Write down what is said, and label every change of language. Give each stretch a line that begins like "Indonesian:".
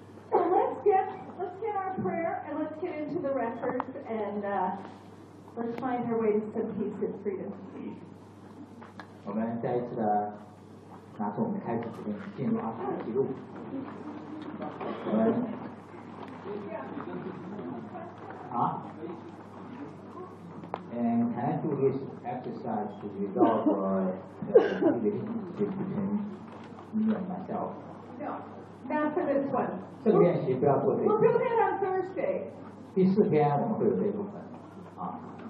English: So let's get our prayer and let's get into the records and let's find our way to some peace and freedom.
Chinese: 我们再一次的拿出我们的开始的进入阿卡西记录。我们啊
English: ，and can I do this exercise to resolve relationship between me and myself? No, not for this one.
Chinese: 这个练习不要做这个。
English: We'll do that on Thursday.
Chinese: 第四天我们会有这一部分啊。